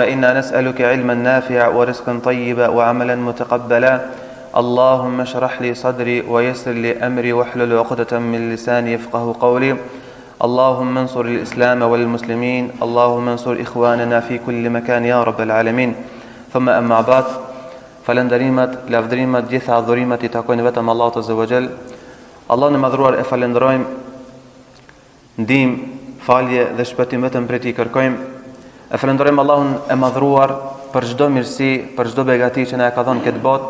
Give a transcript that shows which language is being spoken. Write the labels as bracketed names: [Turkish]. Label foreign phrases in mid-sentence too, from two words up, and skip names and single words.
[Arabic] إنا نسألك علما نافعا ورزقا طيبا وعملا متقبلا اللهم اشرح لي صدري ويسر لي أمري واحلل عقدة من لساني يفقه قولي اللهم انصر الإسلام والمسلمين اللهم انصر إخواننا في كل مكان يا رب العالمين ثم أما بعد [Albanian] falenderimet, lavdrimet, gjitha adhurimet i takojnë vetëm Allahut Azza wa Jall. Allah në madhruar e falenderojmë, ndihmë, falje dhe shpëtim vetëm prej Tij kërkojmë. E falenderojmë Allahun e madhruar për çdo mirësi, për çdo begati që na ka dhënë këtë botë.